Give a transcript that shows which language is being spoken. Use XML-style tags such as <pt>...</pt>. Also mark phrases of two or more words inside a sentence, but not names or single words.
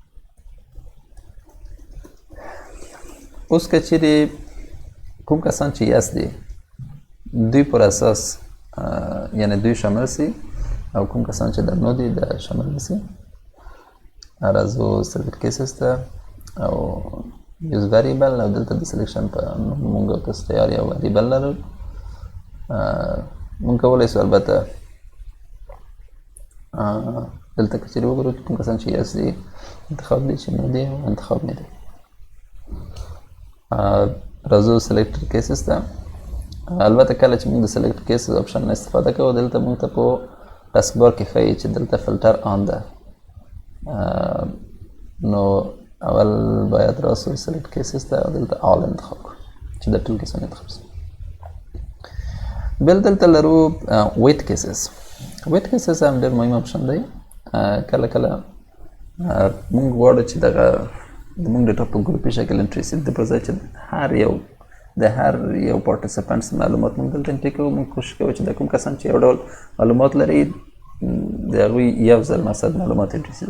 <ps>اوس که چیرې کوم کسان چې یس دي دوی پر اساس یعنی دوی شامل سي او کوم کسان چې در نو دي د شامل نسي. راځو</ps> <en>select cases</en> <ps>ته او</ps> <en>use variable</en> <ps>او دلته د selection په مونږ تاسو تیار یو variable لرو. مونږ کولی شو البته دلته که چیرې وګورو کوم کسان چې یس دي انتخاب دي چې نو دي او انتخاب نه دي. راځو</ps> <en>select cases</en> <ps>ته. البته کله چې موږ د</ps> <en>select cases option</en> <ps>نه استفاده کوو دلته موږ ته په ټاسک بار کې ښیي چې دلته فلټر آن ده. نو اول باید راسو</ps> <en>select cases</en> <ps>ته او دلته all انتخاب کړو چې د ټول کسان انتخاب شي. بل دلته لرو</ps> <en>wait cases. wait cases</en> <ps>هم ډېر مهم option دی. کله کله موږ غواړو چې دغه زموږ ډیټا په ګروپي شکل انټري سي د پر ځای چې د هر یو پارټیسپانټس معلومات موږ دلته انټري کوو. موږ کوشش کوو چې د کوم کسان چې یو ډول معلومات لري د هغوی یو ځل مثلا معلومات انټري سي.</ps>